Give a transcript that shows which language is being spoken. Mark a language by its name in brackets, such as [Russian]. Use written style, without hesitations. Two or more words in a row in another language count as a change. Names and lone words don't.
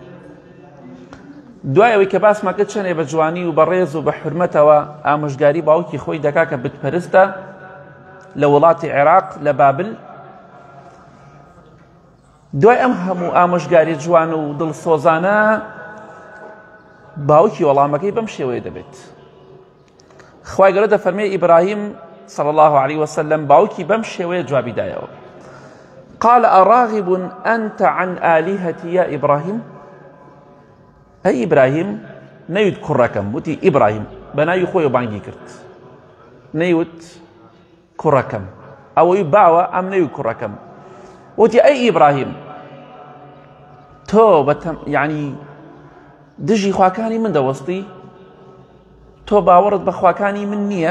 [Central Kurdish] دوای ئەوەی کە باسمان کرد چەندێ بە جوانی و بە ڕێز و بە حورمەتەوە ئامۆژگاری باوکی خۆی دەکا کە بتپەرستە لە وڵاتی عێراق لە بابل. دوای ئەم هەموو ئامۆژگاری جوان و دڵسۆزانە باوکی وەڵامەکەی بەم شێوەیە دەبێت. خوای گەورە دەفەرمێ ئیبراهیم [Arabic] صلی الله عليه وسلم [Central Kurdish] باوکی بەم شێوەیە جوابی دایەوە. [Arabic] قال أراغب أنت عن آلهتي يا إبراهيم؟ أي إبراهيم [Central Kurdish] نەیوت کوڕەکەم، وتی ئیبراهیم بەناوی خۆی بانگی کرد، نەیوت کوڕەکەم، ئەوەی باوە ئەم نەیوت کوڕەکەم، وتی ئەی ئیبراهیم تۆ یعنی دژی خواکانی من دەوەستی، تۆ باوەڕت بە خواکانی من نییە؟